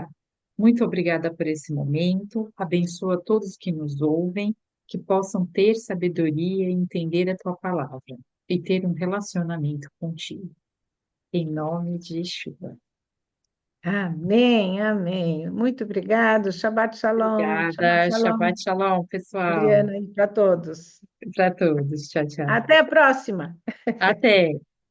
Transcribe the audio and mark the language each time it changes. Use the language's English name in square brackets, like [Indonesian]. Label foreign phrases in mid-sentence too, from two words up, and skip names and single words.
[Portuguese] Muito obrigada por esse momento, abençoa todos que nos ouvem, que possam ter sabedoria e entender a tua palavra e ter um relacionamento contigo. Em nome de Yeshua. Amém, amém. Muito obrigado. Shabbat Obrigada. shalom, [Hebrew] שבת שלום, [Portuguese] pessoal. Adriana, e para todos. Para todos. Tchau, tchau. Até a próxima. Até.